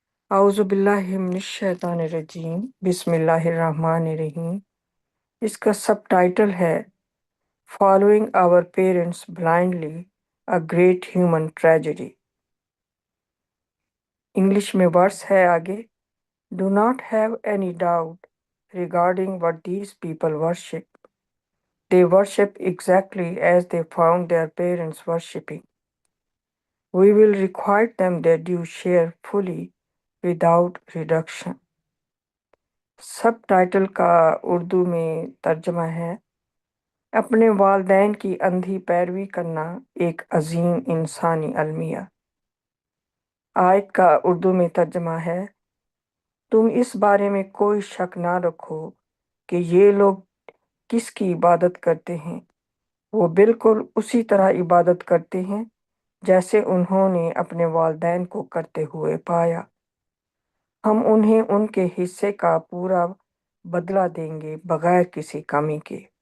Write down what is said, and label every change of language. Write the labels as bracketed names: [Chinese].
[Arabic] اعوذ باللہ من الشیطان الرجیم، بسم اللہ الرحمن الرحیم۔ [Urdu] اس کا سب ٹائٹل ہے [English] Following our parents blindly, a great human tragedy. [Urdu] English میں ورس ہے آگے: [English] Do not have any doubt regarding what these people worship, they worship exactly as they found their parents worshipping. We will requite them their due share fully without reduction. [Urdu] Sub title کا اردو میں ترجمہ ہے: اپنے والدین کی اندھی پیروی کرنا ایک عظیم انسانی المیہ۔ آیت کا اردو میں ترجمہ ہے: تم اس بارے میں کوئی شک نہ رکھو کہ یہ لوگ کس کی عبادت کرتے ہیں، وہ بالکل اسی طرح عبادت کرتے ہیں جیسے انہوں نے اپنے والدین کو کرتے ہوئے پایا۔ ہم انہیں ان کے حصے کا پورا بدلہ دیں گے بغیر کسی کمی کے۔